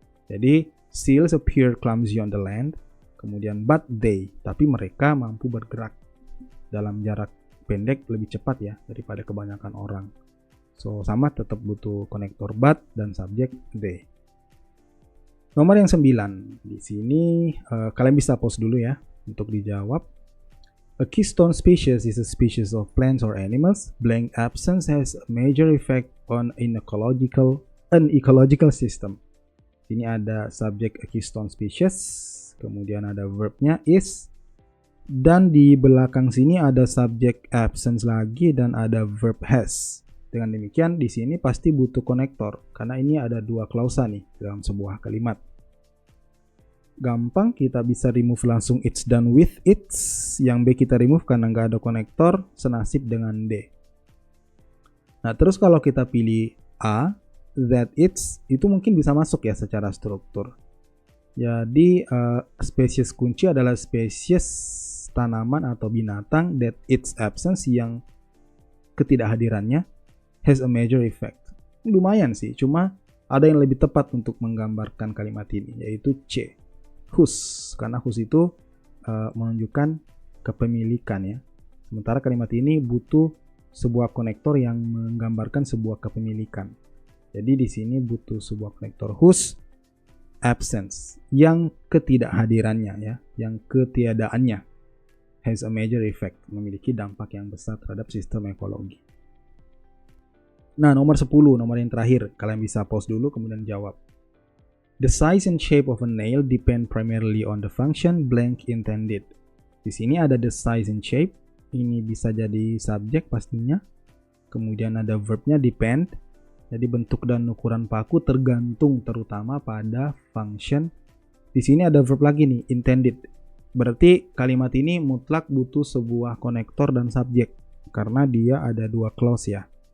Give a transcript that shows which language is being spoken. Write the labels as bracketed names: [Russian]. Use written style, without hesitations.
[Indonesian] Jadi [English] seals appear clumsy on the land, [Indonesian] kemudian [English] but they, [Indonesian] tapi mereka mampu bergerak dalam jarak pendek lebih cepat ya daripada kebanyakan orang. So sama, tetap butuh konektor but dan subjek they. Nomor yang 9. Di sini kalian bisa pause dulu ya untuk dijawab. [English] A keystone species is a species of plants or animals. Blank absence has a major effect on an ecological system. [Indonesian] Ini ada subjek a keystone species, kemudian ada verbnya is, dan di belakang sini ada subjek absence lagi dan ada verb has. Dengan demikian di sini pasti butuh konektor karena ini ada dua klausa nih dalam sebuah kalimat. Gampang, kita bisa remove langsung [English] it's done with it's. [Indonesian] Yang B kita remove karena nggak ada konektor, senasib dengan D. Nah terus kalau kita pilih A, that it's, itu mungkin bisa masuk ya secara struktur. Jadi spesies kunci adalah spesies tanaman atau binatang [English] that its absence, [Indonesian] yang ketidakhadirannya [English] has a major effect. [Indonesian] Lumayan sih, cuma ada yang lebih tepat untuk menggambarkan kalimat ini, yaitu C. whose, karena whose itu menunjukkan kepemilikan ya. Sementara kalimat ini butuh sebuah konektor yang menggambarkan sebuah kepemilikan. Jadi di sini butuh sebuah konektor [English] whose absence, [Indonesian] yang ketidakhadirannya ya, yang ketiadaannya [English] has a major effect, [Indonesian] memiliki dampak yang besar terhadap sistem ekologi. Nah, nomor 10, nomor yang terakhir, kalian bisa pause dulu kemudian jawab. [English] The size and shape of a nail depend primarily on the function blank intended. [Indonesian] Di sini ada the size and shape, ini bisa jadi subjek pastinya. Kemudian ada verbnya depend. Jadi bentuk dan ukuran paku tergantung terutama pada function. Di sini ada verb lagi nih, intended. Berarti kalimat ini mutlak butuh sebuah konektor dan subjek karena dia ada dua clause ya.